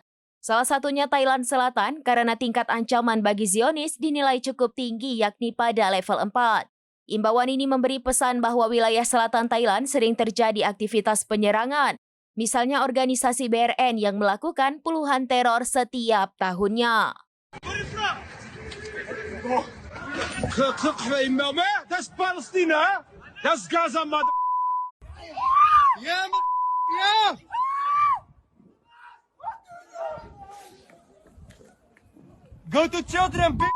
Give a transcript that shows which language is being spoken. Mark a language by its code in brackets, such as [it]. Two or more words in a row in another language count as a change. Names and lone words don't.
[id] Salah satunya Thailand Selatan karena tingkat ancaman bagi Zionis dinilai cukup tinggi yakni pada level 4. Imbauan ini memberi pesan bahwa wilayah selatan Thailand sering terjadi aktivitas penyerangan. Misalnya organisasi BRN yang melakukan puluhan teror setiap tahunnya. [de] Das ist Palästina, das ist Gaza, [en] Go to children,